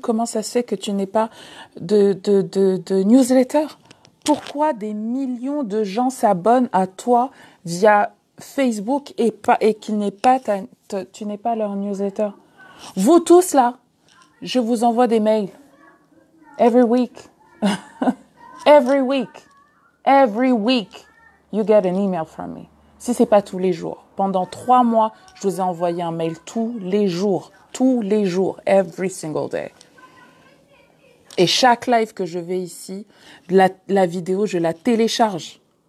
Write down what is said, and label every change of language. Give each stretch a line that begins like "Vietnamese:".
French: Comment ça se fait que tu n'aies pas de newsletter? Pourquoi des millions de gens s'abonnent à toi via Facebook et tu n'es pas leur newsletter? Vous tous là, je vous envoie des mails.
English: Every week. Every week, you get an email from me.
French: Si c'est pas tous les jours. Pendant 3 mois, je vous ai envoyé un mail tous les jours,
English: every single day.
French: Et chaque live que je vais ici, la vidéo, je la télécharge.